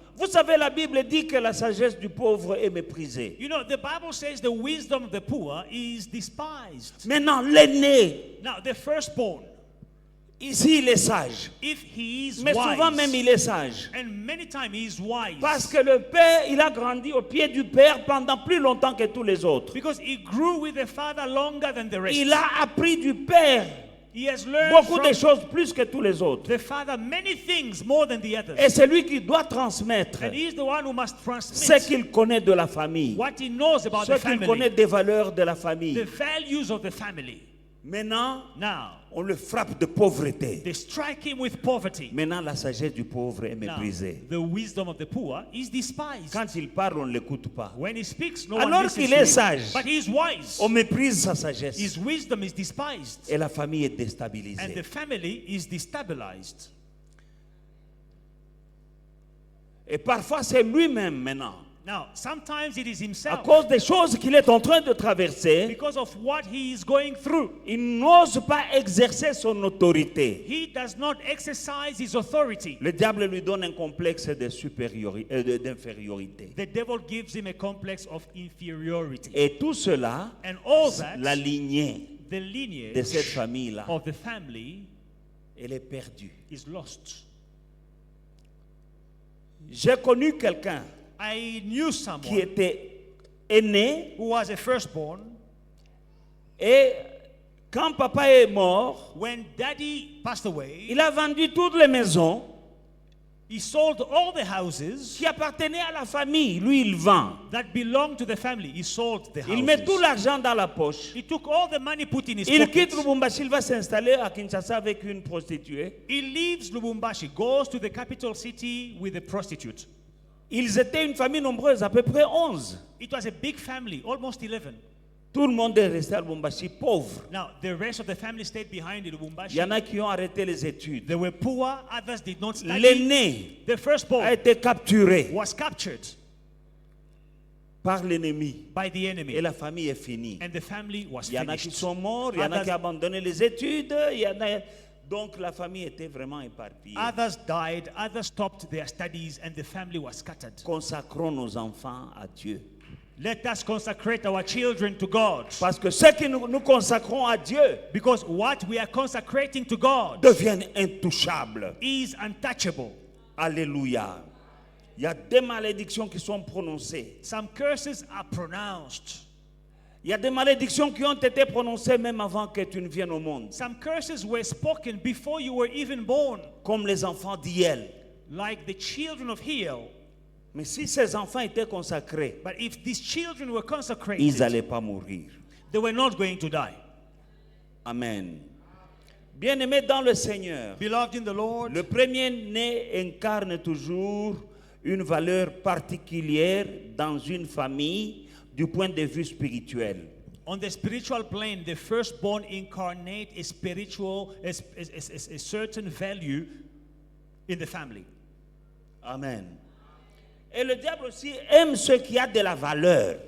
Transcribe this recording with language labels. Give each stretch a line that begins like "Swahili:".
French: Vous savez, la Bible dit que la sagesse du pauvre est méprisée.
English: You know, the Bible says the wisdom of the poor is despised.
French: Maintenant, l'aîné,
English: Now, the firstborn,
French: ici, il est sage.
English: if he is
French: Mais souvent
English: wise,
French: même, il est sage.
English: and many times he is wise,
French: Parce que le père, il a grandi au pied du père pendant plus longtemps que tous les autres.
English: because he grew with the father longer than the rest.
French: Il a appris du père
English: He has learned
French: beaucoup
English: from
French: de choses plus que tous les autres.
English: the father many things more than the others.
French: Et c'est lui qui doit transmettre
English: And he is the one who must
French: ce
English: transmit
French: qu'il connaît de la famille,
English: what he knows about
French: ce
English: the
French: qu'il connaît
English: family,
French: des valeurs de la
English: the
French: famille.
English: values of the family.
French: Maintenant,
English: Now,
French: on le frappe de pauvreté.
English: they strike him with poverty.
French: Maintenant, la sagesse du pauvre est
English: Now,
French: méprisée.
English: the wisdom of the poor is despised.
French: Quand il parle, on ne l'écoute pas.
English: When he speaks, no one
French: Alors
English: listens
French: qu'il
English: to
French: est
English: him.
French: sage,
English: But he is wise.
French: on méprise sa sagesse.
English: His wisdom is despised.
French: Et la famille est
English: And
French: déstabilisée.
English: the family is destabilized.
French: Et parfois, c'est lui-même maintenant,
English: Now, sometimes it is
French: à
English: himself,
French: cause des choses qu'il est en train de traverser,
English: because of what he is going through.
French: il n'ose pas exercer son autorité.
English: He does not exercise his authority.
French: Le diable lui donne un complexe de d'infériorité.
English: The devil gives him a complex of inferiority.
French: Et tout cela,
English: And all that,
French: la lignée
English: the
French: de cette
English: lineage
French: famille-là,
English: of the family
French: elle est perdue.
English: is lost.
French: J'ai connu quelqu'un
English: I knew
French: qui
English: someone
French: était aîné
English: who was a firstborn.
French: et quand papa est mort,
English: When daddy passed away,
French: il a vendu toutes les maisons
English: he sold all the houses
French: qui appartenaient à la famille. Lui, il vend.
English: that belonged to the family. He sold the
French: Il met tout
English: houses.
French: l'argent dans la poche.
English: He took all the money put in his
French: Il quitte
English: pocket.
French: Lubumbashi, il va s'installer à Kinshasa avec une prostituée.
English: He leaves Lubumbashi, goes to the capital city with a prostitute.
French: Ils étaient une famille nombreuse, à peu près 11.
English: It was a big family, almost 11.
French: Tout le monde est resté à Lubumbashi pauvre.
English: Now, the rest of the family stayed behind in
French: Il y
English: Lubumbashi.
French: en a qui ont arrêté les études.
English: They were poor, others did not study.
French: L'aîné
English: The firstborn
French: a été capturé
English: was captured
French: par l'ennemi.
English: by the
French: Et
English: enemy,
French: la famille est finie.
English: and the family was
French: Il y en a qui
English: finished.
French: sont morts, il y en a
English: Others-
French: qui ont abandonné les études. Il y en a... Donc la famille était vraiment éparpillée.
English: Others died, others stopped their studies, and the family was scattered.
French: Consacrons nos enfants à Dieu.
English: Let us consecrate our children to God,
French: Parce que ce que nous consacrons à Dieu
English: because what we are consecrating to God
French: deviennent intouchables.
English: is untouchable.
French: Alléluia. Il y a des malédictions qui sont prononcées.
English: Some curses are pronounced.
French: Il y a des malédictions qui ont été prononcées même avant que tu ne viennes au monde.
English: Some curses were spoken before you were even born,
French: Comme les enfants d'Hiel.
English: like the children of Hiel.
French: Mais si ces enfants étaient consacrés,
English: But if these children were
French: ils
English: consecrated,
French: n'allaient pas mourir.
English: they were not going to die.
French: Amen. Bien-aimés dans le Seigneur,
English: Beloved in the Lord,
French: le premier-né incarne toujours une valeur particulière dans une famille du point de vue spirituel.
English: on the spiritual plane, the firstborn incarnate a spiritual, a certain value in the family.
French: Amen. Et le diable aussi aime ce qui a de la valeur.